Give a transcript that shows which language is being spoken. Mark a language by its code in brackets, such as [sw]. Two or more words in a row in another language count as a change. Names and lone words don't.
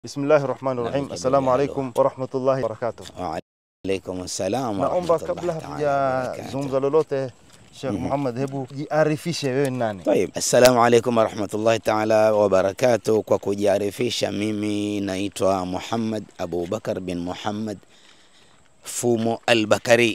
[ar] بسم الله الرحمن الرحيم. السلام عليكم ورحمة الله وبركاته. وعليكم السلام و [sw] Naomba [ar] rahmatullahi [sw] kabla hatujazungumza lolote, Sheikh Muhammad, hebu jiarifishe wewe nani? [ar] طيب، السلام عليكم ورحمة الله تعالى وبركاته. [sw] Kwa kujiarifisha, mimi naitwa Muhammad Abu Bakar bin Muhammad Fumo al-Bakari.